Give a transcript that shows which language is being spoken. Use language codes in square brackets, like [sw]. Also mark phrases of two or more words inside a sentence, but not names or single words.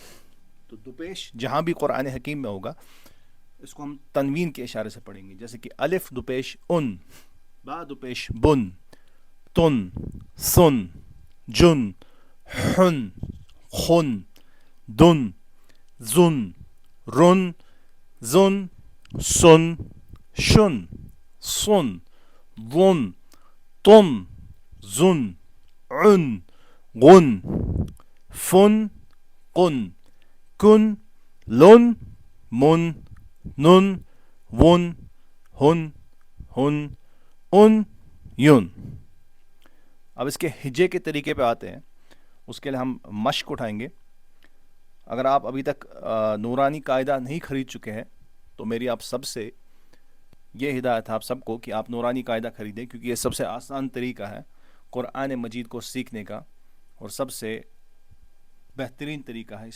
[ur] تو دو پیش جہاں بھی قرآن حکیم میں ہوگا اس کو ہم تنوین کے اشارے سے پڑھیں گے، جیسے کہ الف دو پیش ان، با دو پیش بن، تن، سن، جن، حن، خن، دن، زن، رن، زن، سن، شن، سن، ون، تن، زن، عن، غن، فن، قن، کن، لن، من، نن، ون، ہن، ہن، ان، یون. اب اس کے ہجے کے طریقے پہ آتے ہیں. اس کے لیے ہم مشق اٹھائیں گے. اگر آپ ابھی تک نورانی قاعدہ نہیں خرید چکے ہیں تو میری آپ سب سے یہ ہدایت ہے آپ سب کو کہ آپ نورانی قاعدہ خریدیں، کیونکہ یہ سب سے آسان طریقہ ہے قرآن مجید کو سیکھنے کا، اور سب سے بہترین طریقہ ہے.